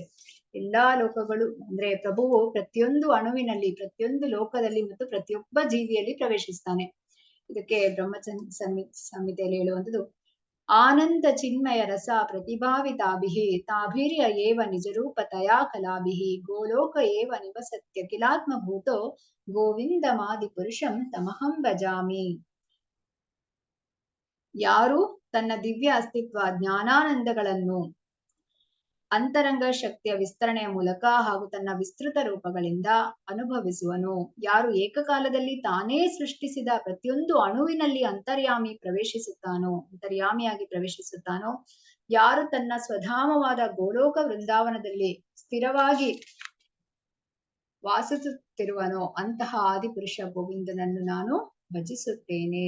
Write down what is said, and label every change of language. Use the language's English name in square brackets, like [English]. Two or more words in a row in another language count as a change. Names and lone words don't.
[Kannada] ಎಲ್ಲಾ ಲೋಕಗಳು ಅಂದ್ರೆ ಪ್ರಭುವು ಪ್ರತಿಯೊಂದು ಅಣುವಿನಲ್ಲಿ, ಪ್ರತಿಯೊಂದು ಲೋಕದಲ್ಲಿ ಮತ್ತು ಪ್ರತಿಯೊಬ್ಬ ಜೀವಿಯಲ್ಲಿ ಪ್ರವೇಶಿಸ್ತಾನೆ. ಇದಕ್ಕೆ ಬ್ರಹ್ಮ ಸಂಹಿತೆಯಲ್ಲಿ ಹೇಳುವಂಥದ್ದು, [Sanskrit] ಆನಂದ ಚಿನ್ಮಯ ರಸ ಪ್ರತಿಭಾವಿತಾಭಿಹಿ ತಾಭಿರ್ಯ ಏವ ನಿಜರೂಪತಯಾ ಕಲಾಭಿಹಿ ಗೋಲೋಕ ಏವ ನಿವಸತ್ಯ ಕಿಲಾತ್ಮಭೂತೋ ಗೋವಿಂದಮಾದಿ ಪುರುಷಂ ತಮಹಂ ಭಜಾಮಿ. [Kannada] ಯಾರು ತನ್ನ ದಿವ್ಯ ಅಸ್ತಿತ್ವ ಜ್ಞಾನಾನಂದಗಳನ್ನು ಅಂತರಂಗ ಶಕ್ತಿಯ ವಿಸ್ತರಣೆಯ ಮೂಲಕ ಹಾಗೂ ತನ್ನ ವಿಸ್ತೃತ ರೂಪಗಳಿಂದ ಅನುಭವಿಸುವನು, ಯಾರು ಏಕಕಾಲದಲ್ಲಿ ತಾನೇ ಸೃಷ್ಟಿಸಿದ ಪ್ರತಿಯೊಂದು ಅಣುವಿನಲ್ಲಿ ಅಂತರ್ಯಾಮಿಯಾಗಿ ಪ್ರವೇಶಿಸುತ್ತಾನೋ, ಯಾರು ತನ್ನ ಸ್ವಧಾಮವಾದ ಗೋಲೋಕ ವೃಂದಾವನದಲ್ಲಿ ಸ್ಥಿರವಾಗಿ ವಾಸಿಸುತ್ತಿರುವನೋ ಅಂತಹ ಆದಿಪುರುಷ ಗೋವಿಂದನನ್ನು ನಾನು ಭಜಿಸುತ್ತೇನೆ.